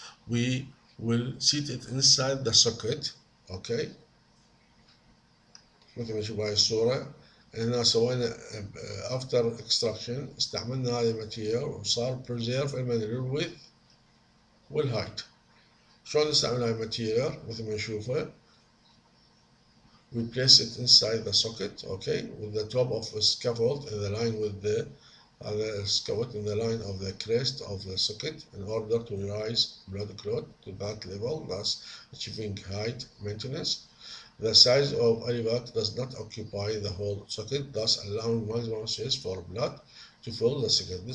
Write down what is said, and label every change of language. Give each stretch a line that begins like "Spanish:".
English: We will seat it inside the socket.
Arabic: Okay, مثل ما نشوف هاي الصورة هنا سوينا after extraction استعملنا هذه الماتيريال وصار preserve الويث والهايت. شلون نستعمل هاي الماتيريال مثل ما نشوفه
English: we place it inside the socket. Okay, with the top of a scaffold in the line with the other scaffold in the line of the crest of the socket in order to raise blood clot to that level, thus achieving height maintenance. The size of alivac does not occupy the whole socket, thus allowing maximum space for blood to fill the socket.